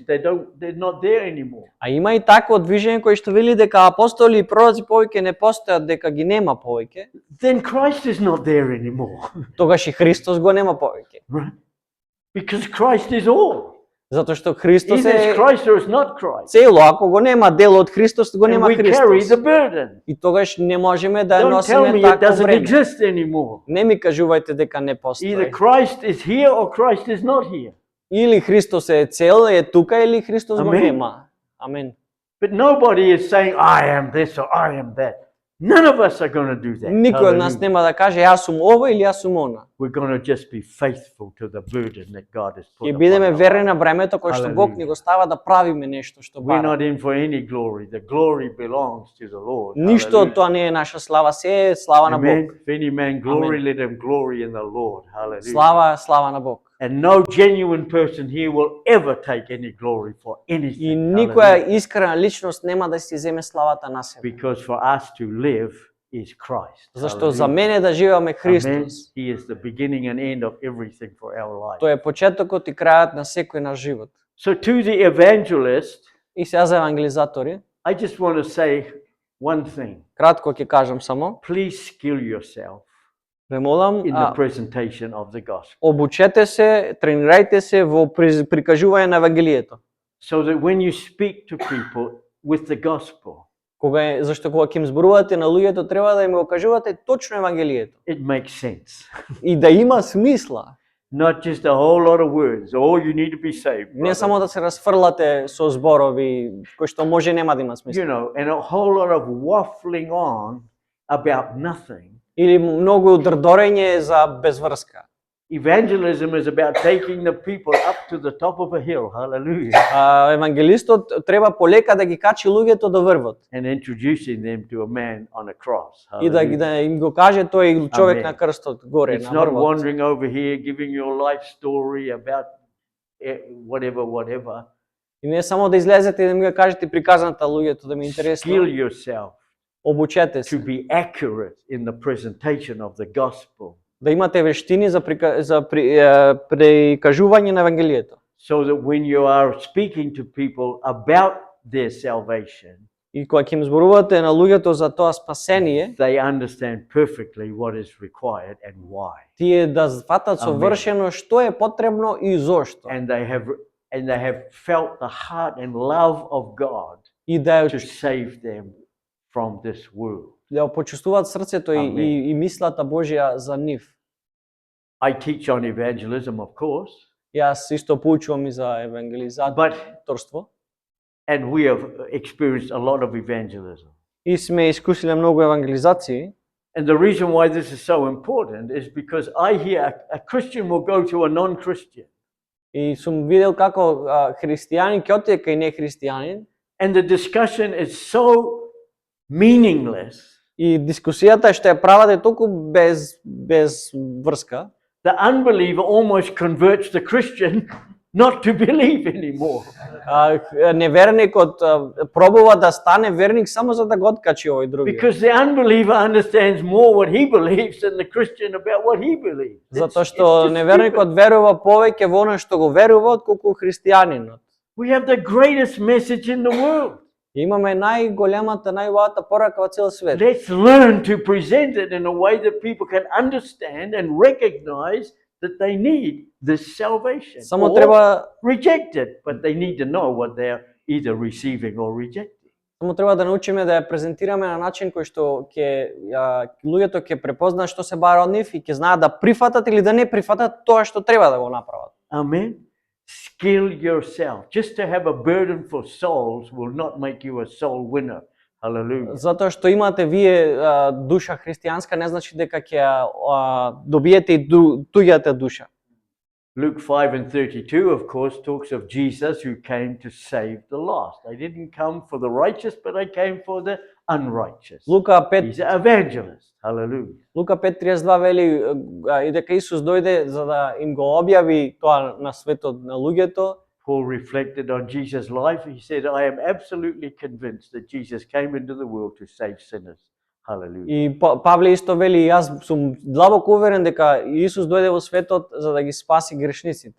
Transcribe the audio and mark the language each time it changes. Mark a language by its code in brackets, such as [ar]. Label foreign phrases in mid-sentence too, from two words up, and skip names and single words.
[en] They're not there anymore. [mk] А има и такво движење кој што вели дека апостоли и пророци повеќе не постојат, дека ги нема повеќе. [en] Then Christ is not there anymore. [mk] Тогаш и Христос го нема повеќе. [en] Right? Because Christ is all. [mk] Затоа што Христос [en] Either it's [mk] е [en] Christ or it's not Christ. [mk] цело, ако го нема дел од Христос, го [en] And [mk] нема [en] we carry [mk] Христос. [en] the burden. [mk] И тогаш не можеме да [en] Don't tell [mk] носиме [en] me it [mk] такво [en] doesn't [mk] бреме. [en] exist anymore. [mk] Не ми кажувајте дека не [en] Either [mk] постои. [en] Christ is here or Christ is not here. [mk] Или Христос е цел, е тука, или Христос го Амен. нема. Амен. [en] But nobody is saying, I am this or I am that. None of us are going to do that. [mk] Никој од нас [en] Hallelujah. [mk] нема да каже јас сум ова или јас сум она. [en] We're going to just be faithful to the burden that God has put [mk] Ќе [en] upon [mk] бидеме [en] our [mk] верни [en] lives. [mk] на бремето кое што Бог ни го става да правиме нешто што [en] We're [mk] бара. [en] not in for any glory. The glory belongs to the Lord. [mk] Ништо од [en] Hallelujah. [mk] тоа не е наша слава, се е слава на Бог. [en] Amen. If any man glory, let him glory in the Lord. Hallelujah. [mk] Слава на Бог. [en] And no genuine person here will ever take any glory for [mk] И [en] anything. [mk] никоја [en] Hallelujah. [mk] искрена личност нема да си земе славата на себе. [en] Because for us to live is Christ. [mk] Зашто за [en] Hallelujah. [mk] мене да живееме [en] Amen. [mk] Христос. [en] He is the beginning and end of everything for our life. [mk] Тој е почетокот и крајот на секој наш живот. [en] So to the evangelist, [mk] И сега за евангелизатори, [en] I just want to say one thing. [mk] кратко ќе кажам само, [en] Please skill yourself [mk] ве молам, [en] in the presentation of the gospel. [mk] обучете се, тренирајте се во прикажување на евангелието. [en] So that when you speak to people with the gospel, [mk] Зашто кога ќе им зборувате на луѓето, треба да им го кажувате точно евангелието [en] it makes sense. [mk] и да има смисла. [en] Not just a whole lot of words. Oh, you need to be saved. [mk] Не [en] brother. [mk] само да се расфрлате со зборови кои што може нема да има смисла. [en] You know, and a whole lot of waffling on about nothing. [mk] Или многу дрдорење за безврска. [en] Evangelism is about taking the people up to the top of a hill. Hallelujah. [mk] Евангелистот треба полека да ги качи луѓето до врвот [en] And introducing them to a man on a cross. [mk] и да [en] Hallelujah. [mk] им го каже тој човек Амен. на крстот горе [en] It's [mk] на [en] not [mk] врвот. [en] wandering over here giving your life story about whatever. [mk] И не само да излезете и да ми го кажете приказната луѓето да ми е интересно. [en] Skill yourself [mk] Обучете [en] to [mk] се. [en] be accurate in the presentation of the gospel [mk] Да имате вештини за прикажување на евангелието. [en] so that when you are speaking to people about their salvation, [mk] И кога ќе им зборувате на луѓето за тоа спасение, [en] they understand perfectly what is required and why. [mk] тие да сватат Амен. совршено што е потребно и зошто. [en] And they have felt the heart and love of God [mk] И да [en] to save them from this world. [mk] да почувствуваат срцето Амен. и мислата Божја за нив. [en] I teach on evangelism, of course, [mk] Јас исто поучувам и за евангелизаторство [en] and we have experienced a lot of evangelism. [mk] и сме искусиле многу евангелизации. [en] And the reason why this is so important is because I hear a Christian will go to a non-Christian, [mk] И сум видел како христијанин ќе отиде кај нехристијанин [en] and the discussion is so meaningless. [mk] и дискусијата што ја прават е толку без врска. [en] The unbeliever almost converts the Christian not to believe anymore. [mk] Неверникот пробува да стане верник само за да го откачи овој други. [en] Because the unbeliever understands more what he believes than the Christian about what he believes. [mk] Затоа [en] It's [mk] што [en] just [mk] неверникот [en] stupid. [mk] верува повеќе во она што го верува отколку христијанинот. [en] We have the greatest message in the world. [mk] И имаме најголемата, најубавата порака во цел свет. [en] Let's learn to present it in a way that people can understand and recognize that they need this salvation. [mk] Само [en] Or [mk] треба [en] reject it, but they need to know what they're either receiving or rejecting. [mk] Само треба да научиме да ја презентираме на начин кој што луѓето ќе препознаат што се бара од нив и ќе знаат да прифатат или да не прифатат тоа што треба да го направат. [en] Amen. Skill yourself. Just to have a burden for souls will not make you a soul winner. Hallelujah. [mk] Затоа што имате вие душа христијанска не значи дека ќе добиете и туѓата душа. [en] Luke 5:32, of course, talks of Jesus who came to save the lost. I didn't come for the righteous, but I came for the unrighteous. [mk] Лука [en] He's an evangelist. Hallelujah. [mk] 5:32 вели и дека Исус дојде за да им го објави тоа на светот на луѓето. [en] Paul reflected on Jesus' life. He said, I am absolutely convinced that Jesus came into the world to save sinners. Hallelujah. [mk] И Павле исто вели, јас сум длабоко уверен дека Исус дојде во светот за да ги спаси грешниците.